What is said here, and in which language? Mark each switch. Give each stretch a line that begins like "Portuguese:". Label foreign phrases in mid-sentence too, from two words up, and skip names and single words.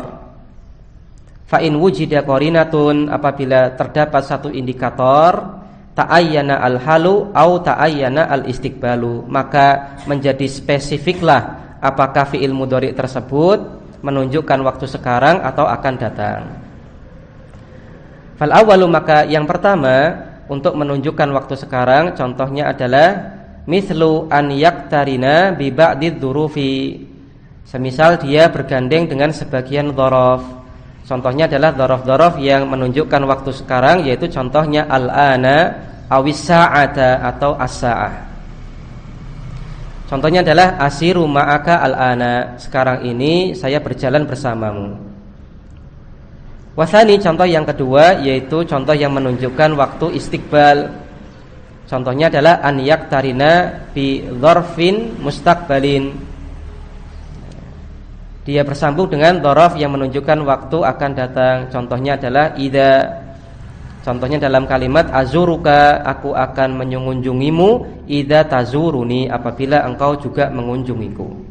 Arabic: فإن وجدت قرينة,
Indonesian: apabila terdapat satu indikator,
Arabic: تعين الحال أو تعين الاستقبال,
Indonesian: maka menjadi spesifiklah apakah
Arabic: فعل مضارع
Indonesian: tersebut menunjukkan waktu sekarang atau akan datang.
Arabic: فالأول,
Indonesian: maka yang pertama untuk menunjukkan waktu sekarang, contohnya adalah
Arabic: مثل أن يقترن ببعض الظروف,
Indonesian: semisal dia bergandeng dengan sebagian dzaraf. Contohnya adalah dzaraf-dzaraf yang menunjukkan waktu sekarang, yaitu contohnya
Arabic: الآن أو الساعة
Indonesian: atau as-sa'ah. Contohnya adalah
Arabic: أسير معك الآن,
Indonesian: sekarang ini saya berjalan bersamamu. Wasani, contoh yang kedua, yaitu contoh yang menunjukkan waktu istiqbal. Contohnya adalah
Arabic: أن يقترن بظرف مستقبل,
Indonesian: dia bersambung dengan dzaraf yang menunjukkan waktu akan datang. Contohnya adalah idza, contohnya dalam kalimat azuruka, aku akan mengunjungimu,
Arabic: إذا تزورني,
Indonesian: apabila engkau juga mengunjungiku.